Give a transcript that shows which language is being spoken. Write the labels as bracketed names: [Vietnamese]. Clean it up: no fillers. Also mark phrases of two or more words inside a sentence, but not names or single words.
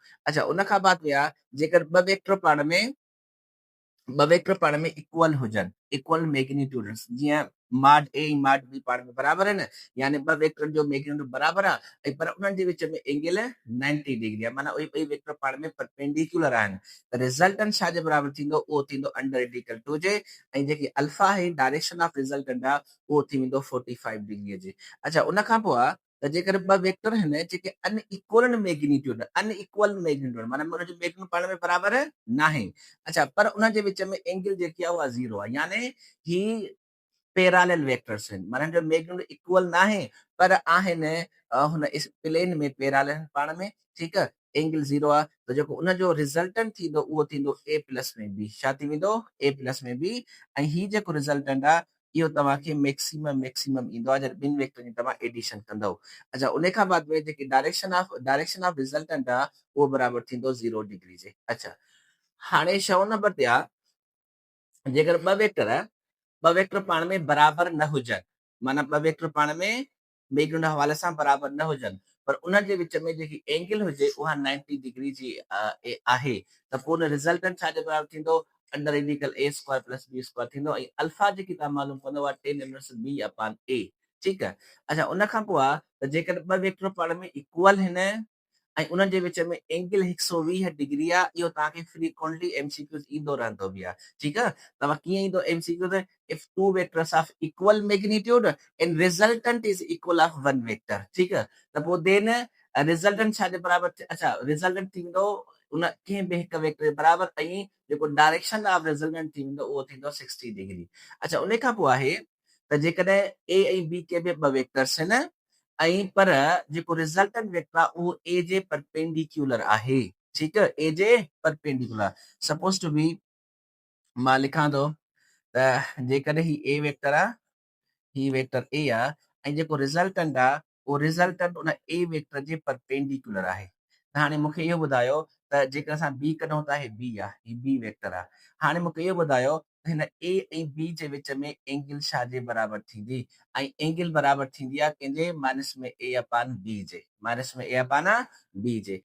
[Sindhi] अच्छा, उन खां बाद में आहे जेकर ॿ वेक्टर पाण में ॿ वेक्टर पाण में इक्वल हुजनि, [English] equal magnitude, [Sindhi] जीअं माड ए ऐं माड बी पाण में बराबरि आहिनि, यानी ॿ वेक्टर जो मैग्नीट्यूड बराबरि आहे ऐं पर उन्हनि जे विच में एंगल 90 डिग्री आहे, माना उहे ॿई वेक्टर पाण में परपेंडिकुलर आहिनि, त रिज़ल्टेंट छाजे बराबरि थींदो, उहो थींदो अंडर ए डी कर 2 जे ऐं जेकी अल्फा आहे [English] direction of resultant [Sindhi] आहे उहो थी वेंदो 45 डिग्री जे। अच्छा, उन खां पोइ आहे त जेकर ॿ वेक्टर आहिनि जेके [English] unequal magnitude, unequal magnitude [Sindhi] माना उनजो मैग्नीट्यूड पाण में बराबरि न आहे। अच्छा, पर उन जे विच में एंगल जेकी आहे उहा ज़ीरो आहे, यानी ही [English] parallel vectors [Sindhi] आहिनि, माना जो मैग्नीट्यूड इक्वल न आहे पर आहिनि हुन प्लेन में पैरेलल आहिनि पाण में, ठीकु आहे, एंगल ज़ीरो आहे, त जेको उनजो रिज़ल्टेंट थींदो उहो थींदो ए प्लस में बी, छा थी वेंदो ए प्लस में बी, ऐं ही जेको रिज़ल्टेंट आहे इहो तव्हांखे मैक्सिमम ईंदो आहे जॾहिं ॿिनि वेक्टरनि जी तव्हां एडिशन कंदव। अच्छा, उन खां बाद में जेकी [English] direction of resultant [Sindhi] आहे उहो बराबरि थींदो 0 डिग्री जे। अच्छा, हाणे 6 नंबर ते आहे जेकर ॿ वेक्टर पाण में बराबरि न हुजनि, माना ॿ वेक्टर पाण में मैग्नीट्यूड हवाले सां बराबरि न हुजनि, पर उन्हनि जे विच में जेकी एंगल हुजे उहा 90 डिग्री जी आहे, त पोइ उन रिज़ल्टेंट छाजे बराबरि थींदो अंडर ए डी कर [English] A square plus B square [Sindhi] थींदो ऐं अल्फा जेकी तव्हां मालूम कंदो आहे [English] tan inverse B upon A, [Sindhi] ठीकु आहे। अच्छा, उन खां पोइ आहे त जेकर ॿ वेक्टर पाण में इक्वल आहिनि ऐं उन्हनि जे विच में एंगल 120 डिग्री आहे, इहो तव्हांखे [English] frequently MCQs [Sindhi] ईंदो रहंदो बि आहे, ठीकु आहे। तव्हां कीअं ईंदो एमसीक्यू त [English] if two vectors of equal magnitude and resultant is equal of one vector, [Sindhi] ठीकु आहे, त पोइ [English] then resultant [Sindhi] छाजे बराबरि, अच्छा रिजल्टेंट थींदो उन कंहिं बि हिकु वेक्टर जे बराबरि ऐं जेको [English] direction of resultant [Sindhi] थींदो उहो थींदो 60 डिग्री। अच्छा, उन खां पोइ आहे त जेकॾहिं ए ऐं बी के बि ॿ वेक्टर्स आहिनि ऐं पर जेको [English] resultant vector [Sindhi] आहे उहो ए जे परपेंडिकुलर आहे, ठीकु आहे, ए जे परपेंडिकुलर, [English] suppose to be [Sindhi] मां लिखां थो त जेकॾहिं ही ए वेक्टर आहे, ही वेक्टर ए आहे ऐं जेको रिजल्टेंट आहे उहो रिजल्टेंट उन ए वेक्टर जे परपेंडिकुलर आहे। त हाणे मूंखे इहो ॿुधायो त जेकर असां बी कढूं था, ही बी आहे, ही बी वेक्टर आहे, हाणे मूंखे इहो ॿुधायो त हिन ए ऐं बी जे विच में एंगल छाजे बराबरि थींदी, ऐं एंगल बराबरि थींदी आहे कंहिंजे माइनस में [English] A upon B [Sindhi] जे, माइनस में [English] A upon B [Sindhi] जे।